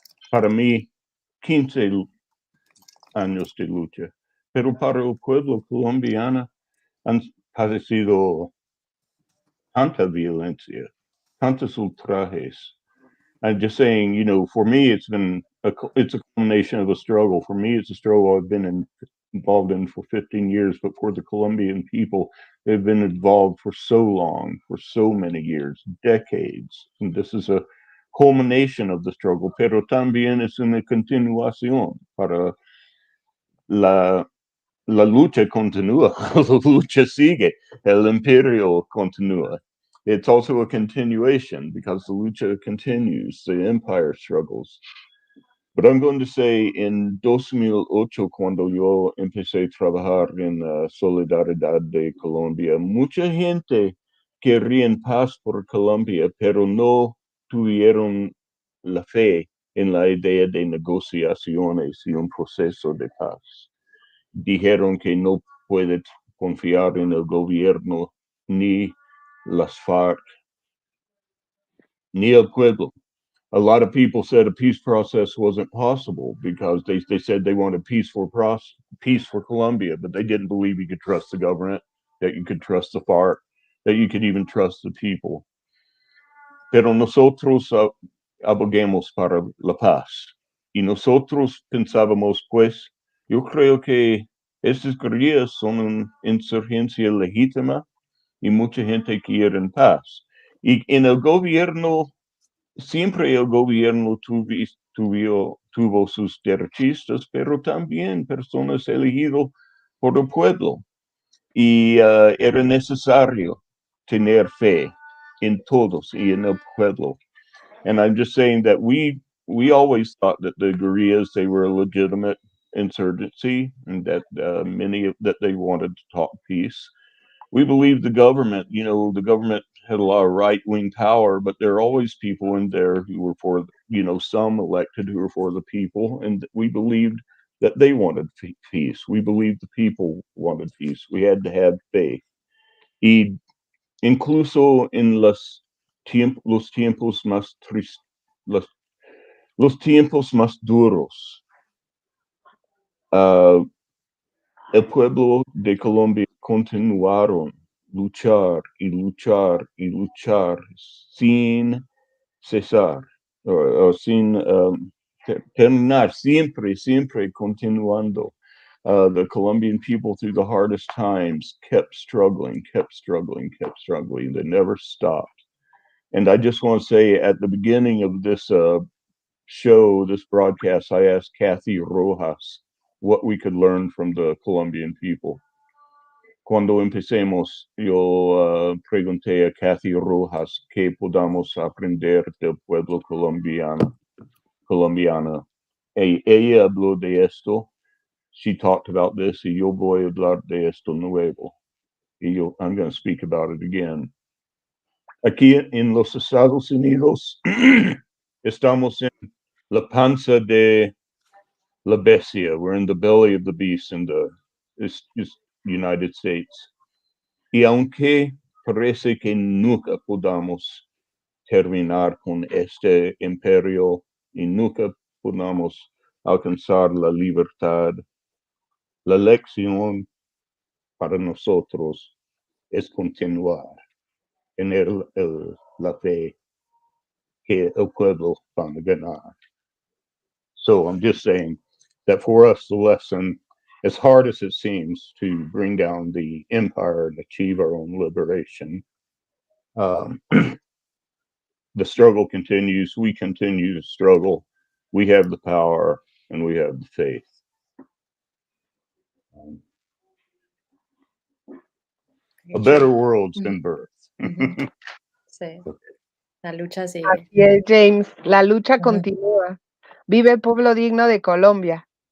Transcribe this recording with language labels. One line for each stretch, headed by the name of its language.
Spanish: Para mí, 15 años de lucha, pero para el pueblo colombiano han padecido tanta violencia, tantos ultrajes.
English: I'm just saying, for me, it's a combination of a struggle. For me, it's a struggle I've been involved in for 15 years, but for the Colombian people, they've been involved for so long, for so many years, decades. And this is a culmination of the struggle,
Spanish: pero también es una continuación para la lucha continúa, la lucha sigue, el imperio continúa.
English: It's also a continuation because the lucha continues, the empire struggles. But I'm going to say in 2008,
Spanish: cuando yo empecé a trabajar en Solidaridad de Colombia, mucha gente quería paz por Colombia, pero no tuvieron la fe en la idea de negociaciones y un proceso de paz. Dijeron que no puede confiar en el gobierno ni las FARC, ni el pueblo.
English: A lot of people said a peace process wasn't possible because they said they wanted peace for Colombia, but they didn't believe you could trust the government, that you could trust the FARC, that you could even trust the people.
Spanish: Pero nosotros aboguemos para la paz. Y nosotros pensábamos, pues, yo creo que estas guerrillas son una insurgencia legítima y mucha gente quiere en paz. Y en el gobierno, siempre el gobierno tuvo sus derechistas, pero también personas elegidas por el pueblo. Y era necesario tener fe en todos y en el pueblo.
English: And I'm just saying that we always thought that the guerrillas, they were a legitimate insurgency, and that that they wanted to talk peace. We believe the government, the government had a lot of right-wing power, but there are always people in there who were for, some elected who were for the people, and we believed that they wanted peace. We believed the people wanted peace. We had to have faith.
Spanish: Y incluso en los tiempos más tristes, los tiempos más duros, el pueblo de Colombia continuaron luchar y luchar y luchar sin cesar, o sin terminar, siempre continuando.
English: The Colombian people through the hardest times kept struggling. They never stopped. And I just want to say at the beginning of this show, this broadcast, I asked Kathy Rojas what we could learn from the Colombian people.
Spanish: Cuando empecemos, yo pregunté a Kathy Rojas qué podamos aprender del pueblo colombiana. Ella habló de esto.
English: She talked about this,
Spanish: y yo voy a hablar de esto nuevo.
English: I'm going to speak about it again.
Spanish: Aquí en los Estados Unidos estamos en la panza de la bestia.
English: We're in the belly of the beast in the United States.
Spanish: Y aunque parece que nunca podamos terminar con este imperio y nunca podamos alcanzar la libertad, la lección para nosotros es continuar en la fe que el pueblo va a ganar.
English: So I'm just saying that for us, the lesson, as hard as it seems to bring down the empire and achieve our own liberation, the struggle continues. We continue to struggle. We have the power and we have the faith. A better world's been birthed.
Spanish: Sí. La lucha sigue. Así es, James. La lucha continúa. Vive el pueblo digno de Colombia.